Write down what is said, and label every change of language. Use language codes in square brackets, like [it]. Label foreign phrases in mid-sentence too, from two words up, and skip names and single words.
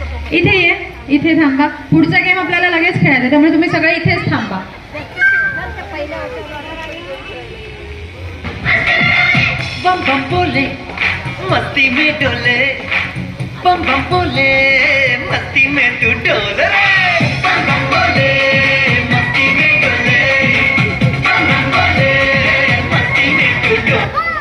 [mr] इथे ये, इथे थांबा. पुढचा गेम आपल्याला लगेच खेळायचा, त्यामुळे तुम्ही सगळे इथेच थांबा. [hi] बम बम बोले मस्ती में डोले, बम बम बोले मस्ती में तू डोले, बम बम बोले मस्ती में डोले, बम बम बोले मस्ती में तू डोले.